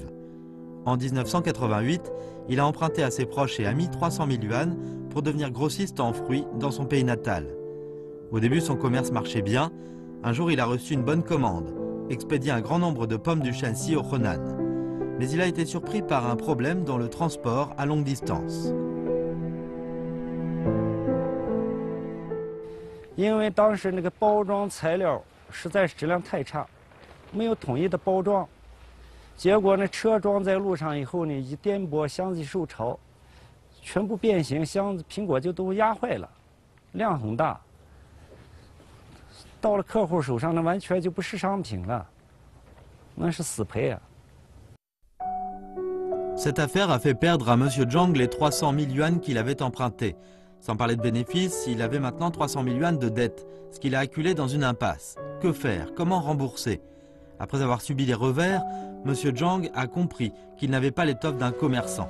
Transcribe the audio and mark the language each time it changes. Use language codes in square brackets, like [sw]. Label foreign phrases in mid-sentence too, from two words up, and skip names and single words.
[fr] En 1988, il a emprunté à ses proches et amis 300 000 yuan pour devenir grossiste en fruits dans son pays natal. Au début, son commerce marchait bien. Un jour, il a reçu une bonne commande, expédier un grand nombre de pommes du Shanxi au Henan. Mais il a été surpris par un problème dans le transport à longue distance. [zh] 因为当时那个包装材料实在是质量太差，没有统一的包装，结果呢，车装在路上以后呢，一颠簸，箱子一受潮，全部变形，箱子苹果就都压坏了，量很大。到了客户手上，那完全就不是商品了，那是死赔啊。 [fr] Cette affaire a fait perdre à Monsieur Zhang les 300 000 yuan qu'il avait empruntés. Sans parler de bénéfices, il avait maintenant 300 000 yuan de dettes, ce qu'il a acculé dans une impasse. Que faire? Comment rembourser? Après avoir subi les revers, Monsieur Zhang a compris qu'il n'avait pas l'étoffe d'un commerçant.